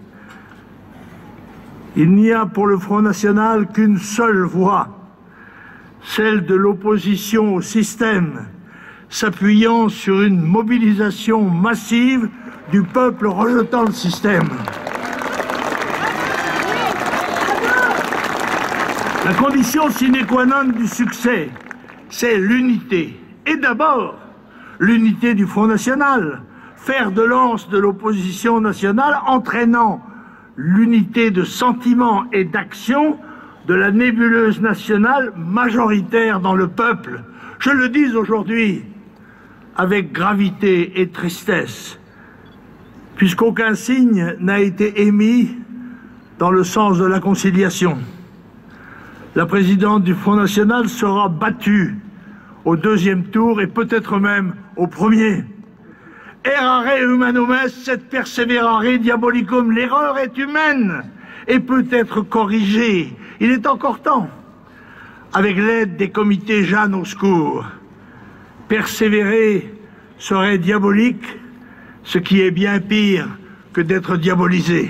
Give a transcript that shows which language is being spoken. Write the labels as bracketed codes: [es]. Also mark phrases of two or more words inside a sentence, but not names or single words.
[fr] Il n'y a pour le Front National qu'une seule voie, celle de l'opposition au système, s'appuyant sur une mobilisation massive du peuple rejetant le système. La condition sine qua non du succès, c'est l'unité. Et d'abord, l'unité du Front National, fer de lance de l'opposition nationale, entraînant l'unité de sentiment et d'action de la nébuleuse nationale majoritaire dans le peuple. Je le dis aujourd'hui avec gravité et tristesse, puisqu'aucun signe n'a été émis dans le sens de la conciliation. La présidente du Front National sera battue au deuxième tour et peut-être même au premier. [la] Errare humanum est, sed perseverare diabolicum. [fr] L'erreur est humaine et peut être corrigée. Il est encore temps, avec l'aide des comités Jeanne au secours. Persévérer serait diabolique, ce qui est bien pire que d'être diabolisé.